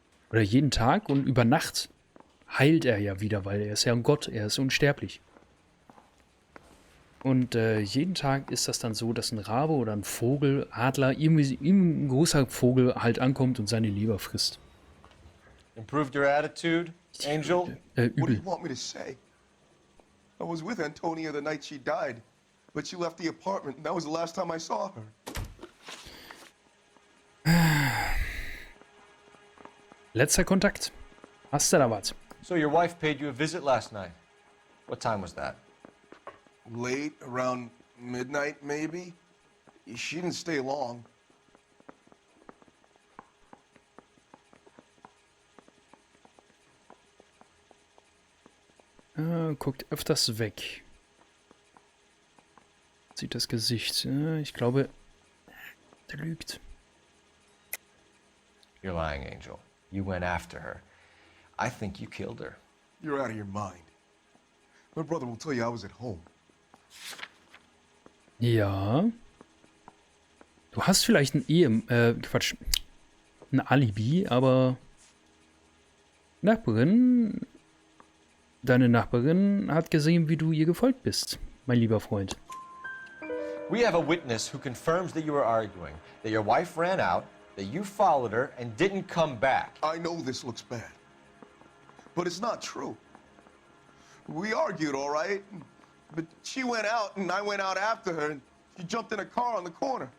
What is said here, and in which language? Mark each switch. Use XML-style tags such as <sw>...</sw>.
<de>Oder jeden Tag und über Nacht heilt er ja wieder, weil er ist ja ein Gott, er ist unsterblich. Und jeden Tag ist das dann so, dass ein Rabe oder ein Vogel, Adler, irgendwie ein großer Vogel halt ankommt und seine Leber frisst.</de> <en>Improved your attitude, Angel? What do you want me to say? I was with Antonia the night she died, but she left the apartment and that was the last time I saw her.</en> <de>Letzter Kontakt. Hast du da was?</de> <en>So your wife paid you a visit last night. What time was that? Late, around midnight maybe. She didn't stay long.</en> <de>Guckt öfters weg. Sieht das Gesicht. Ich glaube, der lügt.</de> <en>You're lying, Angel. You went after her. I think you killed her. You're out of your mind. My brother will tell you I was at home.</en> <de>Ja. Du hast vielleicht ein ein Alibi, aber deine Nachbarin hat gesehen, wie du ihr gefolgt bist, mein lieber Freund.</de> <en>We have a witness who confirms that you were arguing, that your wife ran out, that you followed her and didn't come back. I know this looks bad, but it's not true. We argued, all right, but she went out and I went out after her and she jumped in a car on the corner.</en>